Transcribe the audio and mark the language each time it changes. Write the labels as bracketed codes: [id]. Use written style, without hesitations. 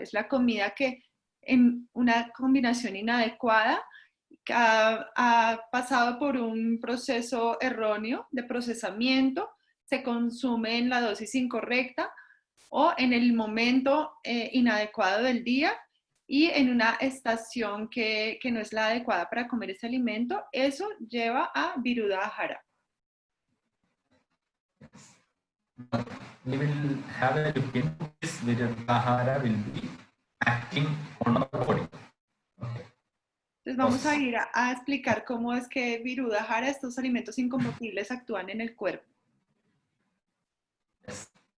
[es] Es la comida que en una combinación inadecuada ha pasado por un proceso erróneo de procesamiento, se consume en la dosis incorrecta o en el momento inadecuado del día y en una estación que no es la adecuada para comer ese alimento. Eso lleva a Viruddahara. [en] We will have a look into this. Virudhahara will be acting on our body. Okay. [es] Entonces vamos a ir a explicar cómo es que Virudahara, estos alimentos incompatibles, actúan en el cuerpo. [en] Yes.